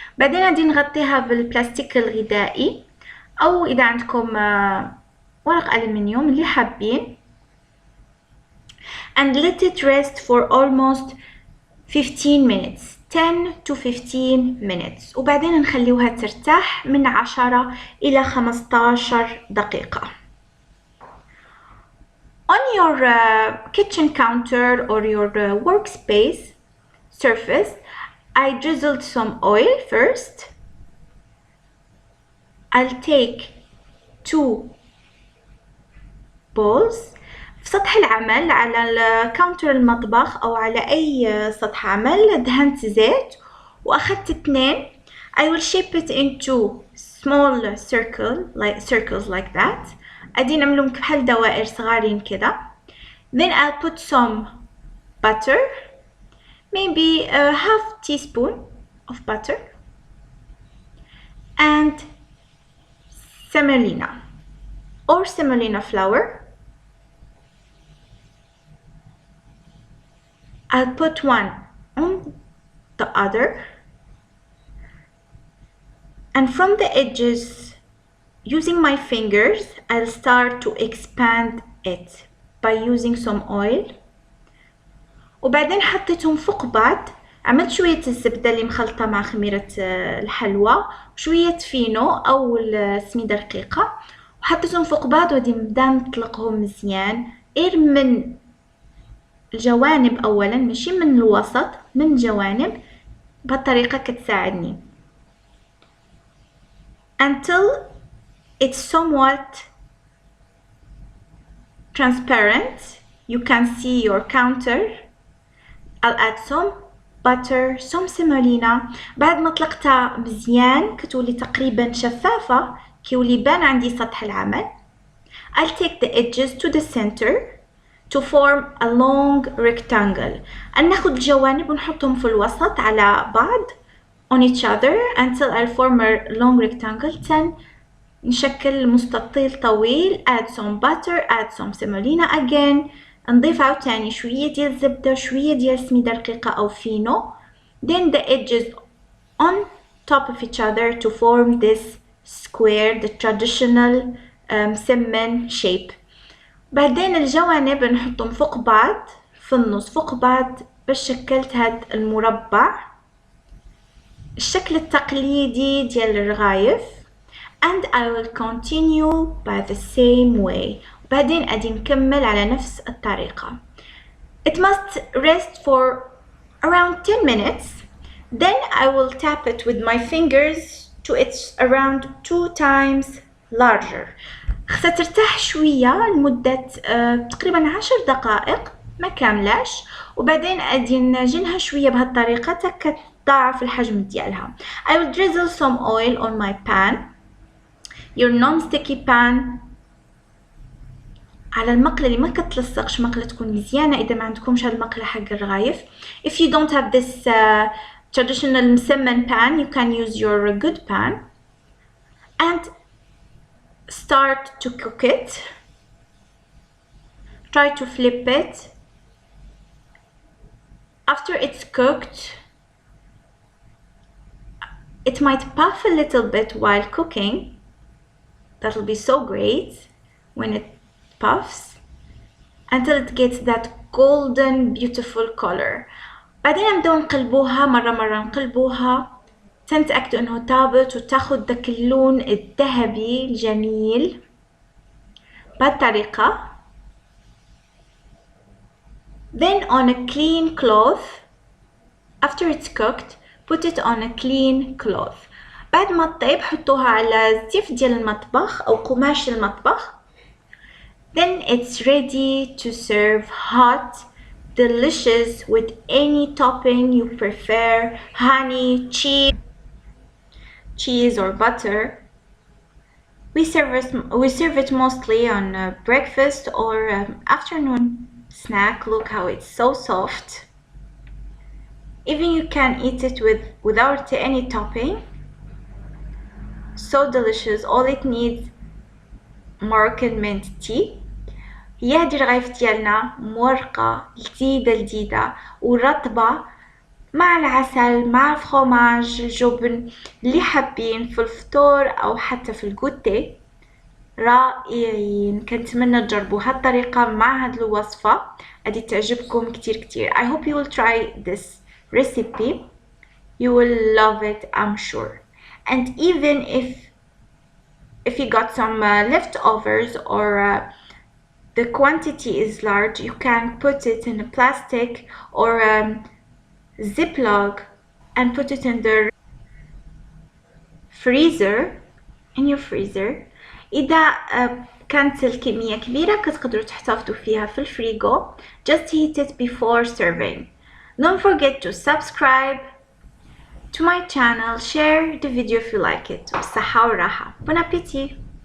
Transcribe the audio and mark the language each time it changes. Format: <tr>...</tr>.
<ar>بعدين غادي نغطيها بالبلاستيك الغذائي أو إذا عندكم ورق ألمنيوم اللي حابين.</ar> <en>And let it rest for almost 15 minutes, 10 to 15 minutes.</en> <ar>وبعدين نخليوها ترتاح من 10 إلى 15 دقيقة.</ar> <en>On your kitchen counter or your workspace surface, I drizzled some oil first. I'll take 2 bowls.</en> <ar>في سطح العمل على كاونتر المطبخ أو على أي سطح عمل دهنت زيت وأخذت 2.</ar> <en>I will shape it into small circles like that.</en> <ar>أدي نعملهم بحال دوائر صغارين كده.</ar> <en>Then I'll put some butter, maybe a half teaspoon of butter, and semolina or semolina flour. I'll put one on the other, and from the edges, using my fingers, I'll start to expand it by using some oil.</en> <ar>وبعدين حطيتهم فوق بعض. عملت شوية الزبدة اللي مخلطة مع خميرة الحلوى وشوية فينو أو سميدة رقيقة وحطيتهم فوق بعض ودي نبدا نطلقهم مزيان غير من الجوانب أولا ماشي من الوسط، من الجوانب. بهالطريقة كتساعدني</ar> <en>until it's somewhat transparent. You can see your counter. I'll add some butter, some semolina.</en> <ar>بعد ما طلقتها مزيان كتولي تقريبا شفافة كيولي بان عندي سطح العمل.</ar> <en>I'll take the edges to the center to form a long rectangle.</en> <ar>ناخد الجوانب ونحطهم في الوسط على بعض</ar> <en>on each other until I form a long rectangle.</en> <ar>Then نشكل مستطيل طويل.</ar> <en>Add some butter, add some semolina again.</en> <ar>نضيف عاوتاني شوية ديال الزبدة وشوية ديال سميدة رقيقة أو فينو.</ar> <en>Then the edges on top of each other to form this square, the traditional مسمن shape.</en> <ar>بعدين الجوانب نحطهم فوق بعض في النص فوق بعض باش شكلت هاد المربع الشكل التقليدي ديال الرغايف.</ar> <en>And I will continue by the same way.</en> <ar>وبعدين أدي نكمل على نفس الطريقة.</ar> <en>It must rest for around 10 minutes. Then I will tap it with my fingers to it's around 2 times larger.</en> <ar>خصها ترتاح شوية لمدة تقريبا 10 دقائق ما كاملاش وبعدين أدي نعجنها شوية بهالطريقة تك تضاعف الحجم ديالها.</ar> <en>I will drizzle some oil on my pan. Your non-sticky pan</en> <ar>على المقلة اللي ما كتلصقش، مقلة تكون مزيانة إذا ما عندكمش هاد المقلة حق الرغايف.</ar> <en>If you don't have this traditional مسمن pan, you can use your good pan and start to cook it. Try to flip it. After it's cooked, it might puff a little bit while cooking. That'll be so great when it puffs until it gets that golden beautiful color.</en> <ar>بعدين نبداو نقلبوها مرة نقلبوها تنتأكدوا انه طابت وتاخد داك اللون الذهبي الجميل بهالطريقة.</ar> <en>Then on a clean cloth, after it's cooked, put it on a clean cloth.</en> <ar>بعد ما تطيب حطوها على زيف ديال المطبخ أو قماش المطبخ.</ar> <en>Then it's ready to serve hot, delicious with any topping you prefer, honey, cheese or butter. We serve it mostly on breakfast or afternoon snack. Look how it's so soft. Even you can eat it without any topping. So delicious. All it needs Moroccan mint tea.</en> <ar>هي هادي الرغايف ديالنا مورقة لذيذة ورطبة مع العسل مع الفرماج الجبن اللي حابين في الفطور أو حتى في الغوتي. رائعين. كنتمنى تجربوا هالطريقة مع هاد الوصفة غادي تعجبكم كتير.</ar> <en>I hope you will try this recipe. You will love it, I'm sure. And even if you got some leftovers or the quantity is large, you can put it in a plastic or Ziploc and put it in the freezer, in your freezer.</en> <ar>إذا كانت الكمية كبيرة كتقدروا تحتفظوا فيها في الفريغو.</ar> <en>Just heat it before serving. Don't forget to subscribe to my channel, share the video if you like it.</en> <ar>بالصحة والراحة.</ar> <en>Bon appétit!</en>